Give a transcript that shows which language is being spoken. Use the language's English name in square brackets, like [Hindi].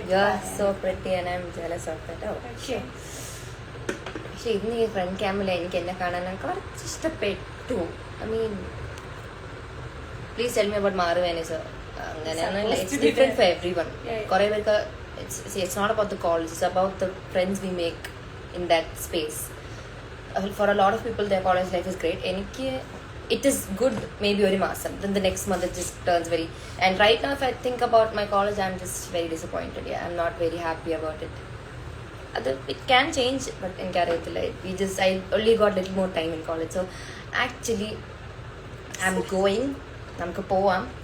[English] You are so pretty and I'm jealous of that. Oh. [Malayalam] പക്ഷേ പക്ഷെ ഇന്ന് ഈ ഫ്രണ്ട് ക്യാമിൽ എനിക്ക് എന്നെ കാണാൻ കുറച്ച് ഇഷ്ടപ്പെട്ടു. [English] I mean please tell me about Mary Vanis. [Malayalam] അങ്ങനെയൊന്നുമില്ല, [English] It's different for everyone. [Malayalam] കുറെ പേർക്ക് [English] It's not about the college, it's about the friends we make in that space. For a lot of people the college life is great. [Malayalam] എനിക്ക് [English] it is good maybe [Malayalam] ഒരു മാസം, [English] then the next month it just turns very, and right now if I think about my college I'm just very disappointed. Yeah, I'm not very happy about it. It can change, but [Malayalam] എനിക്കറിയത്തില്ല. [English] I only got little more time in college, so actually I'm going. [Malayalam] നമുക്ക് പോവാം.